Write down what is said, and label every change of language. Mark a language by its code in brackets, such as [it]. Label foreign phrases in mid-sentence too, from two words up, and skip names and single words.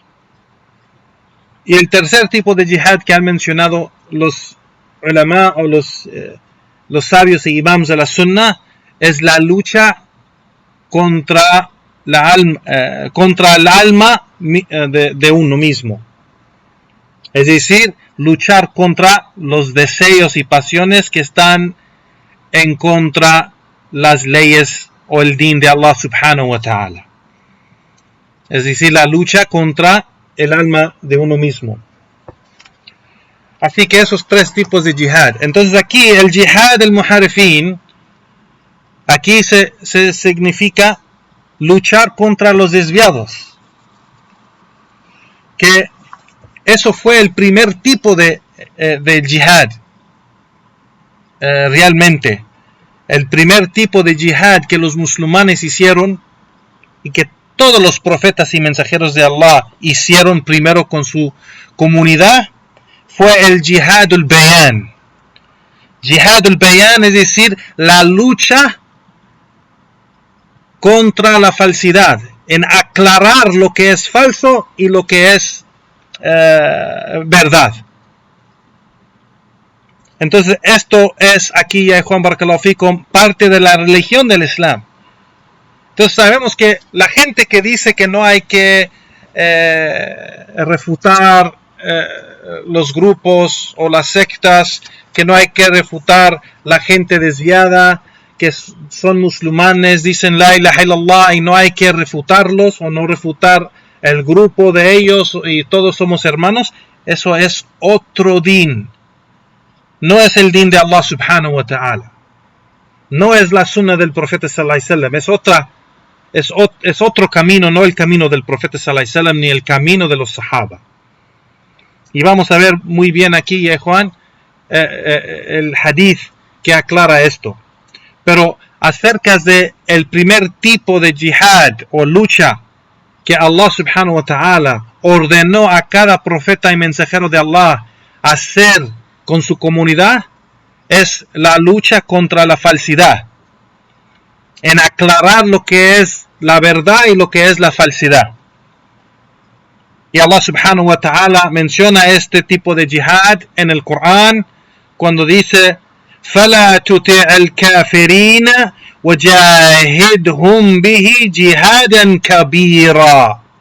[es] Y el tercer tipo de jihad que han mencionado los ulama o los sabios y imams de la sunna es la lucha contra el alma de uno mismo. Es decir, luchar contra los deseos y pasiones que están en contra las leyes o el din de Allah [ar] سبحانه وتعالى. [es] Es decir, la lucha contra el alma de uno mismo. Así que esos 3 tipos de jihad. Entonces aquí el jihad del muharifin, aquí se significa luchar contra los desviados. Que eso fue el primer tipo de jihad. Realmente. El primer tipo de jihad que los musulmanes hicieron y que todos los profetas y mensajeros de Allah hicieron primero con su comunidad fue el [ar] جهاد البيان. جهاد البيان [es] es decir, la lucha contra la falsidad, en aclarar lo que es falso y lo que es verdad. Entonces esto es aquí, ya Juan [ar] بارك الله فيكم, [es] parte de la religión del Islam. Entonces sabemos que la gente que dice que no hay que refutar los grupos o las sectas, que no hay que refutar la gente desviada, que son musulmanes, dicen [ar] لا إله إلا الله [es] y no hay que refutarlos o no refutar el grupo de ellos y todos somos hermanos, eso es otro din. No es el din de Allah [ar] سبحانه وتعالى. [es] No es la sunna del profeta [ar] صلى الله عليه وسلم. [es] Es otro camino, no el camino del profeta [ar] صلى الله عليه وسلم [es] ni el camino de los sahaba. Y vamos a ver muy bien aquí, Juan, el hadith que aclara esto. Pero acerca de el primer tipo de jihad o lucha que Allah [ar] سبحانه وتعالى [es] ordenó a cada profeta y mensajero de Allah hacer con su comunidad, es la lucha contra la falsidad, en aclarar lo que es la verdad y lo que es la falsidad. Y Allah [ar] سبحانه وتعالى [es] menciona este tipo de jihad en el Corán cuando dice [ar] فَلَا تُطِعْ الْكَافِرِينَ وَجَاهِدْهُمْ بِهِ جِهَادًا كَبِيرًا.